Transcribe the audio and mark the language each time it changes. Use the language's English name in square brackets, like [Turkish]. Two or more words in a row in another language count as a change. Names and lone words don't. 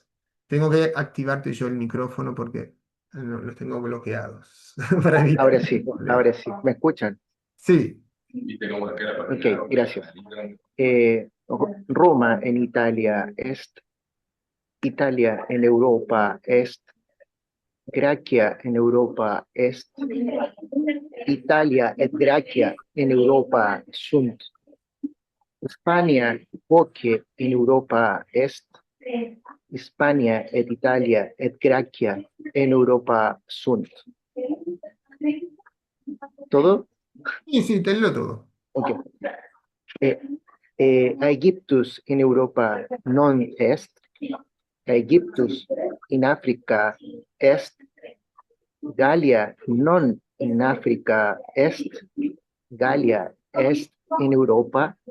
[Spanish] Tengo que activarte yo el micrófono porque los tengo bloqueados para evitar problemas. Ahora sí, ¿me escuchan? Sí, Ok, gracias. [Latin] Roma en Italia est, Italia en Europa est, Grecia en Europa est, Italia et Grecia en Europa sunt, Hispania quoque en Europa est, Hispania et Italia et Grecia en Europa sunt. [Spanish] ¿Todo? y sí, tenlo todo. Ok. [Latin] Eh, Aegyptus in Europa non est, Aegyptus in Africa est, Gallia non in Africa est, Gallia est in Europa,